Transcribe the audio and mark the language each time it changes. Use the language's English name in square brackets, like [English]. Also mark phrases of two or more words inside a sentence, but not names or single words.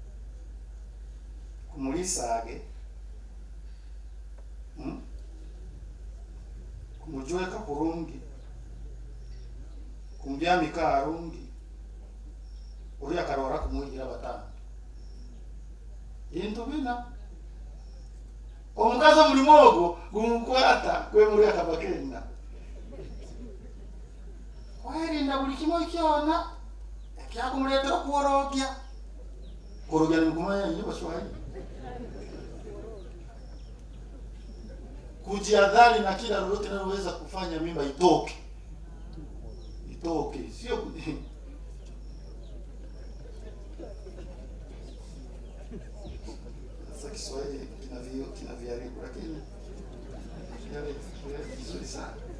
[Nyankole] kumulisage kumujweka kurungi kumbyamika arungi uri akarora kumwigira batanu into bina omukazi omulimogo gumukwata kwe muri akabakenda kwerinda buli kimu kyona ekyakumuletera okuworogya. [Swahili] Kurogya ni kumanya nini Baswahili? Kujiadhari na kila lolote linaloweza kufanya mimba itoke. Sio sasa Kiswahili kina viharibu, lakini yale vizuri sana.